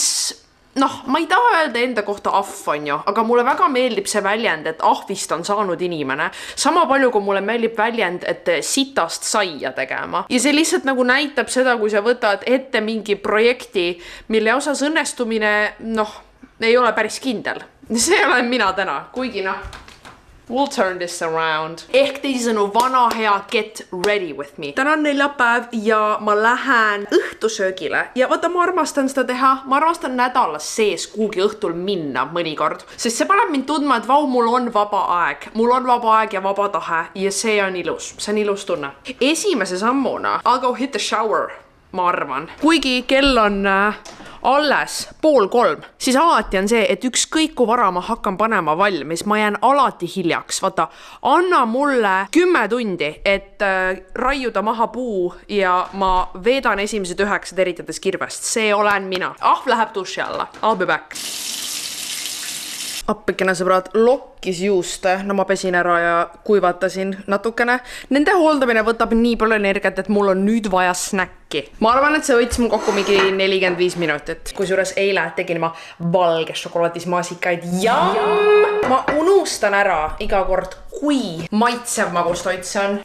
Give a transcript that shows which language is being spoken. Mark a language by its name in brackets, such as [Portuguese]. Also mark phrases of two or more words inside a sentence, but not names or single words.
[Estonian] ma ei taha öelda enda kohta ahv, on ju, aga mulle väga meeldib see väljend, et ahvist on saanud inimene. Sama palju, kui mulle meeldib väljend, et sitast saia tegema. Ja see lihtsalt nagu näitab seda, kui sa võtad ette mingi projekti, mille osas õnnestumine, ei ole päris kindel. See olen mina täna, kuigi [English] we'll turn this around. [Estonian] Ehk teisisõnu vana hea [English] get ready with me. [Estonian] Täna on neljapäev ja ma lähen õhtusöögile. Ja vaata, ma armastan seda teha. Ma armastan nädalas sees kuugi õhtul minna mõnikord. Sest see paneb mind tundma, et mul on vaba aeg. Mul on vaba aeg ja vaba tahe. Ja see on ilus. See on ilus tunne. Esimese sammuna [English] I'll go hit the shower, [Estonian] ma arvan. Kuigi kell on... alles 2:30, siis alati on see, et ükskõik kui vara ma hakkan panema valmis, ma jään alati hiljaks. Vaata, anna mulle 10 tundi, et raiuda maha puu ja ma veedan esimesed 9 eritades kirvest. See olen mina. Ahv läheb duši alla. [English] I'll be back. [Estonian] Appikene sõbrad, lokkis juuste, ma pesin ära ja kuivatasin natukene. Nende hooldamine võtab nii palju energiat, et mul on nüüd vaja snäkki. Ma arvan, et see võttis mul kokku mingi 45 minutit. Kusjuures eile tegin ma valge šokolaadismaasikaid ja ma unustan ära iga kord, kui maitsev magustoit see on.